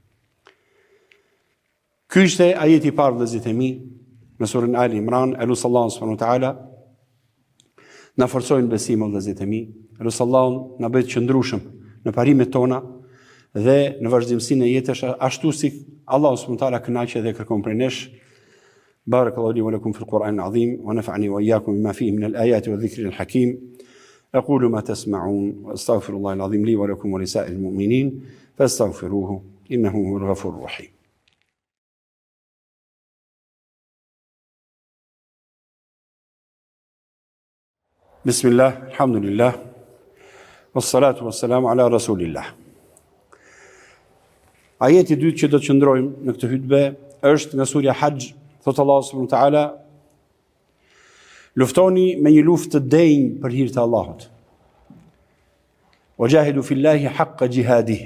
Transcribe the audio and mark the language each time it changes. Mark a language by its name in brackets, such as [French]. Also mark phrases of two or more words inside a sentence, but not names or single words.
[Albanian] Ky ishte ajeti i parë vëllezërit e mi në surën Ali Imran, elusi Allahun [Arabic] سبحانه وتعالى [Albanian] na forcojnë besimin vëllezërit e mi, elusi Allahun na bëj të qëndrueshëm në parimet tona dhe në vazhdimsinë e jetës ashtu si Allahu subhanahu wa taala kënaqet dhe kërkon prej nesh. [Arabic] بارك الله لي ولكم في القرآن العظيم ونفعني وإياكم بما فيه من الآيات والذكر الحكيم. أقول ما تسمعون وأستغفر الله العظيم لي ولكم ولسائر المؤمنين فاستغفروه إنه هو الغفور الرحيم. بسم الله الحمد لله والصلاة والسلام على رسول الله. [Albanian] Ajeti dytë që do të qëndrojmë në këtë hutbe është nga surja Hajj, thotë Allahu [Arabic] سبحانه وتعالى: [Albanian] luftoni me një luftë të denjë për hir të Allahut. [Arabic] وجاهدوا في الله حق جهاده.